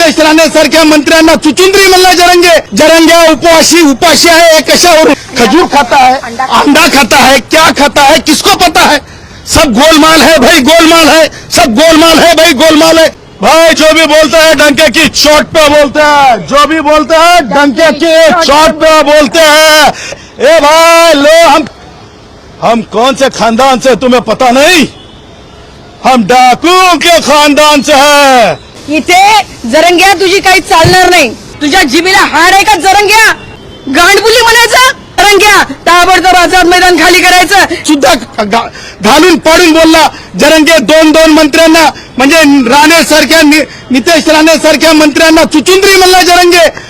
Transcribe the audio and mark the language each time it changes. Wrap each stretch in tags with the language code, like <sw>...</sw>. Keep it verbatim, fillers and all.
<mr>निलेश राणे सारख्या मंत्र्यांना चुचुंद्री म्हणला जरंगे. जरंग्या उपाशी उपाशी आहे कशावर,</mr> <hi>खजूर खाता है, अंडा खाता है, क्या खाता है किसको पता है. सब गोलमाल है भाई, गोलमाल है, सब गोलमाल है भाई, गोलमाल है भाई. जो भी बोलता है डंके की चोट पे बोलते हैं, जो भी बोलते हैं डंके की चोट पे बोलते हैं. ए भाई लो, हम हम कौन से खानदान से तुम्हें पता नहीं, हम डाकुओं के खानदान से है.</hi> <mr>इथे जरंग्या तुझी काही चालणार नाही. तुझ्या जिभेला हाड आहे का जरंग्या, गांडबुली म्हणायचं जरंग्या, ताबडतोब आझाद मैदान खाली करायचं. सुद्धा घा- घालून पाडून बोलला जरंगे. दोन दोन मंत्र्यांना म्हणजे राणे सारख्या नितेश राणे सारख्या मंत्र्यांना चुचुंद्री म्हणला जरंगे.</mr>